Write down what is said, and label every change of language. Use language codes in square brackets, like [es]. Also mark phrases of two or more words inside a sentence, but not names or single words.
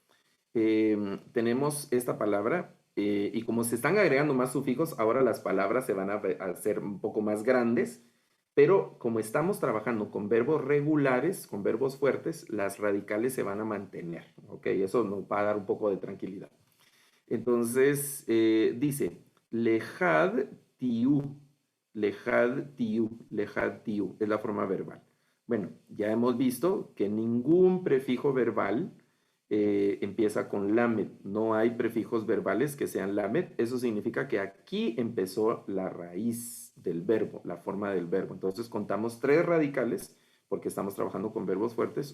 [es] Tenemos esta palabra y como se están agregando más sufijos, ahora las palabras se van a hacer un poco más grandes, pero como estamos trabajando con verbos regulares, con verbos fuertes, las radicales se van a mantener, ¿ok? Eso nos va a dar un poco de tranquilidad. Entonces, dice, lejad tiu, lejad tiu, lejad tiu, es la forma verbal. Bueno, ya hemos visto que ningún prefijo verbal empieza con lamed. No hay prefijos verbales que sean lamed. Eso significa que aquí empezó la raíz del verbo, la forma del verbo. Entonces contamos 3 radicales porque estamos trabajando con verbos fuertes.